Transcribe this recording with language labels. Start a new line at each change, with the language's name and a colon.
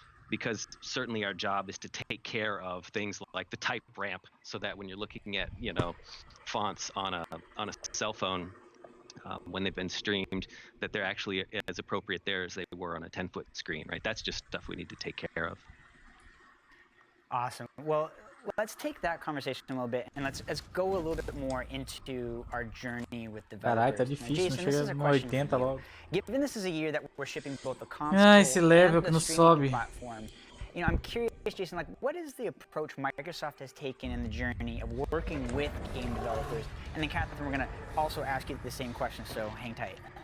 English: Because certainly our job is to take care of things like the type ramp, so that when you're looking at, you know, fonts on a cell phone, when they've been streamed, that they're actually as appropriate there as they were on a 10-foot screen, right? That's just stuff we need to take care of. Awesome. Well, let's take that conversation a little bit and let's go a little bit more into our journey with developers.
Portuguese: Caralho, tá difícil, não chega no 80 logo.
English: Given this is a year that we're shipping both the console
Portuguese: Esse level que não sobe.
English: platform, you know, I'm curious, Jason, like, what is the approach Microsoft has taken in the journey of working with game developers? And then, Catherine, we're gonna also ask you the same question, so hang tight.